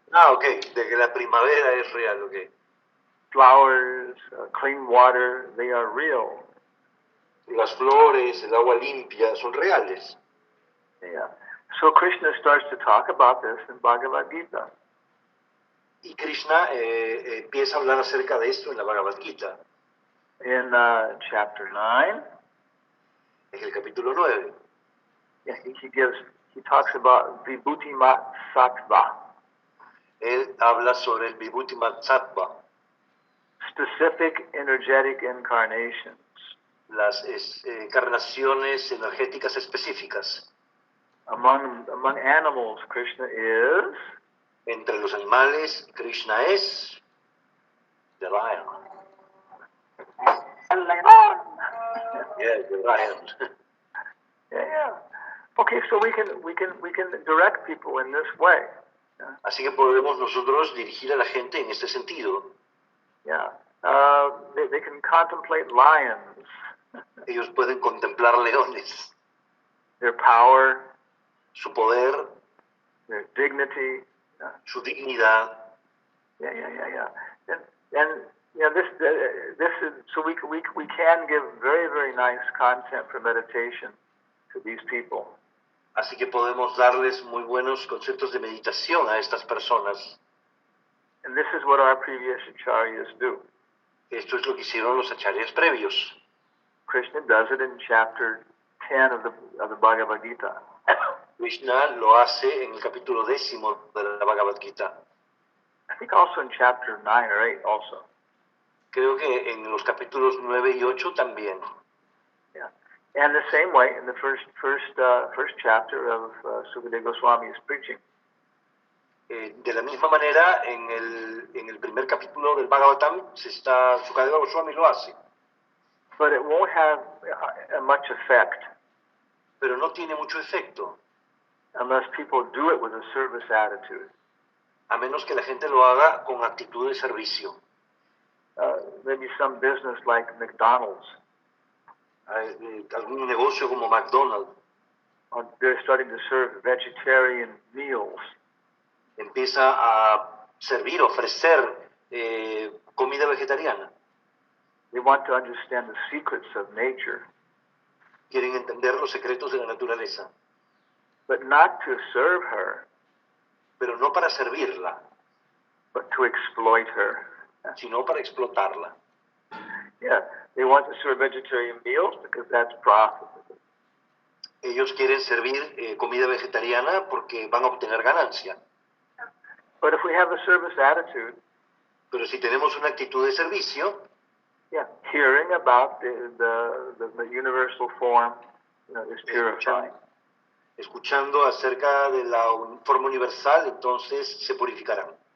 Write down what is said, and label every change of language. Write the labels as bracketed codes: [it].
[es] Ok, de que la primavera es real, ok. [en] Flowers, clean water, they are real. [es] Las flores, el agua limpia, son reales. [en] Yeah. So Krishna starts to talk about this in Bhagavad Gita. [es] Y Krishna empieza a hablar acerca de esto en la Bhagavad Gita. [en] In chapter 9. [es] En el capítulo 9. [en] Yeah, he talks about Vibhutimat Sattva. [es] Él habla sobre el Vibhutimat Sattva. [en] Specific energetic incarnations. [es] Las encarnaciones energéticas específicas. [en] Among animals, Krishna is... [es] Entre los animales, Krishna es... [en] the lion. [es] El león. [en] Yeah, the lion. Yeah. Okay, so we can direct people in this way. [es] Así que podemos nosotros dirigir a la gente en este sentido. [en] Yeah. They can contemplate lions. [es] Ellos pueden contemplar leones. [en] Their power. [es] Su poder. [en] Their dignity. [es] Su dignidad. [en] Yeah. And this is so we can give very, very nice content for meditation to these people. [es] Así que podemos darles muy buenos conceptos de meditación a estas personas. [en] And this is what our previous acharyas do. [es] Esto es lo que hicieron los acharyas previos. [en] Krishna does it in chapter 10 of the Bhagavad Gita. [es] Krishna lo hace en el capítulo 10 de la Bhagavad Gita. [en] I think also in chapter 9 or 8 also. [es] Creo que en los capítulos 9 y 8 también. [en] Yeah. And the same way in the first chapter of Sukadeva Goswami's preaching. [es] De la misma manera, en el primer capítulo del Bhagavatam, Sukadeva Goswami lo hace. [en] But it won't have much effect. [es] Pero no tiene mucho efecto. [en] Unless people do it with a service attitude. [es] A menos que la gente lo haga con actitud de servicio. [en] Maybe some business like McDonald's. [es] Algún negocio como McDonald's. [en] They're starting to serve vegetarian meals. [es] Empieza a servir, ofrecer comida vegetariana. [en] They want to understand the secrets of nature. [es] Quieren entender los secretos de la naturaleza. [en] But not to serve her. [es] Pero no para servirla. [en] But to exploit her. [es] Sino para explotarla. [en] Yeah, they want to serve vegetarian meals because that's profitable. [es] Ellos quieren servir comida vegetariana porque van a obtener ganancia. [en] But if we have a service attitude, [es] pero si tenemos una actitud de servicio, [en] yeah, hearing about the universal form, is purifying. [es] Escuchando acerca de la forma universal, entonces se purificarán.